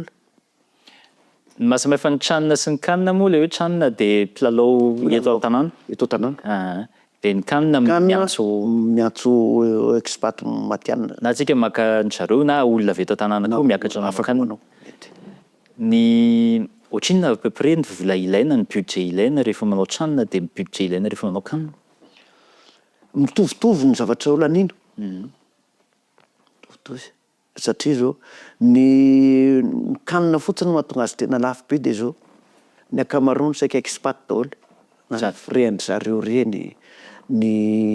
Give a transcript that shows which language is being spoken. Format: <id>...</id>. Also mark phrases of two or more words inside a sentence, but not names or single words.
<mg>Mahasamihafa ny tranona sy ny canne moa le hoe tranona de mpilalao eto an-tanàna de ny canne miantso expat matianina na tsika maka ny zareo na olona avy eto an-tanàna koa miakatra afaka manao ny ohatrinona</mg> <fr>à peu près</fr> <mg>ny vola ilaina ny budget ilaina rehefa manao tranona de ny budget ilaina rehefa manao canne mitovitovy ny zavatra olanino mitovitovy satria zao ny canne fotsiny mahatonga azy tena lafo be de zao ny ankamaroany saika expat daholo na friend zareo reny ny</mg>